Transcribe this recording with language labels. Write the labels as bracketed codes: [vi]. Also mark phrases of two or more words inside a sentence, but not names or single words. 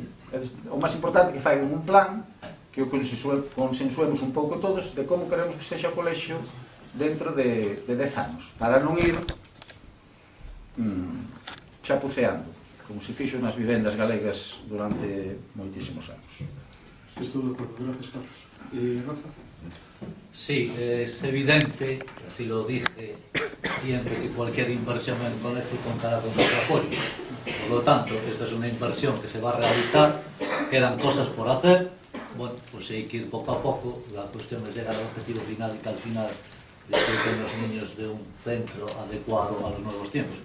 [gl] O máis importante é que faigan un plan, que o consensuemos un pouco todos, de como queremos que sexa o colexio dentro de 10 anos, para non ir chapuceando, como se fixo nas vivendas galegas durante moitísimos anos. Estou de acordo, gracias, Carlos. Rafa? [es] Sí, es evidente, así lo dije siempre, que cualquier inversión en el colegio contará con nuestro apoyo. Por lo tanto, esta es una inversión que se va a realizar, quedan cosas por hacer, bueno, pues hay que ir poco a poco, la cuestión es llegar al objetivo final y que al final disfruten los niños de un centro adecuado a los nuevos tiempos.